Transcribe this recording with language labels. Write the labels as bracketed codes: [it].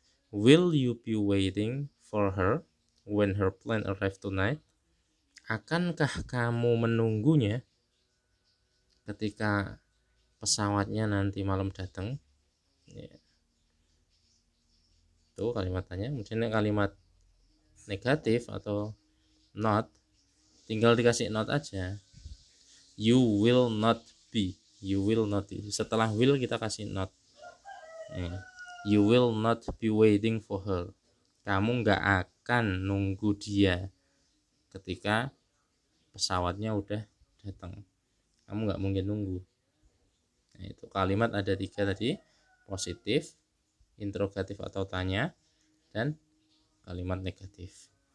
[en] Will you be waiting for her when her plane arrive tonight? [id] Akankah kamu menunggunya ketika pesawatnya nanti malam datang? Ya. Itu kalimat tanya. Kemudian kalimat negatif atau not, tinggal dikasih not aja. [en] You will not be. You will not be. [id] Setelah will kita kasih not. [en] You will not be waiting for her. [id] Kamu nggak akan nunggu dia ketika pesawatnya udah datang. Kamu nggak mungkin nunggu. Nah, itu kalimat ada 3 tadi, positif, interrogatif atau tanya, dan kalimat negatif.